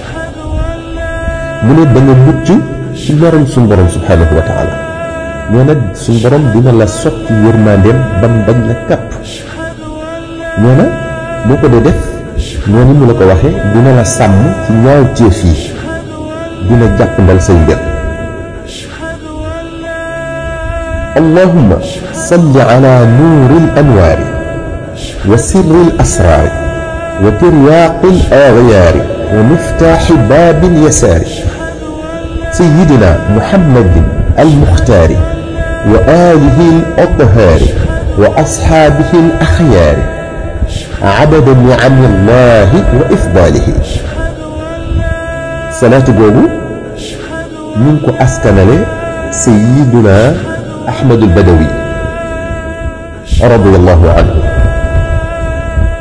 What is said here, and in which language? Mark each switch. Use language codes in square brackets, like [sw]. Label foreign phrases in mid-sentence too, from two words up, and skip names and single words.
[wo] mu ne da nga mucc ci meram suñu borom [ar] سبحانه وتعالى [wo] nee na suñu borom dina la sotti yërmandeem bam bañ la kàpp nee na boo ko dee def noonu mu la ko waxee dina la sàmm ci ñaaw téef yi dina jàpp ndal say mbir [ar] اللهم صل على نور الأنوار وسر الأسرار وترياق الأغيار ومفتاح باب اليسار سيدنا محمد المختار وآله الأطهار وأصحابه الأخيار عدد نعم الله وإفضاله [wo] salaatu boobu ñu ngi ko askanale [ar] سيدنا أحمد البدوي رضي الله عنه [wo] al